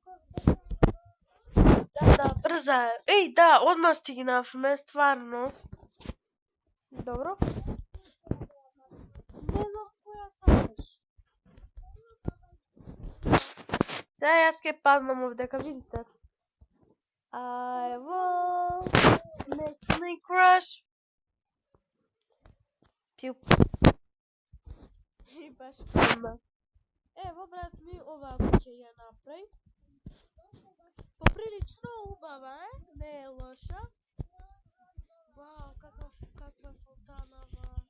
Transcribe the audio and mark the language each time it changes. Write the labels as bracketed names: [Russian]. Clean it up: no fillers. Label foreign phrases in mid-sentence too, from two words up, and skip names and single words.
[Macedonian] Да, брза е. Еј, да, одма стигнавме, стварно. Добро. Не знам која сакаш. Сега јас ќе паднам овдека, видите. [English] I will make me crush. [Macedonian] Пиу. И баш падна. Ево, брат ми, овако ќе ја направи. Поприлично убава е, не е лоша. Вау, каква фонтанава.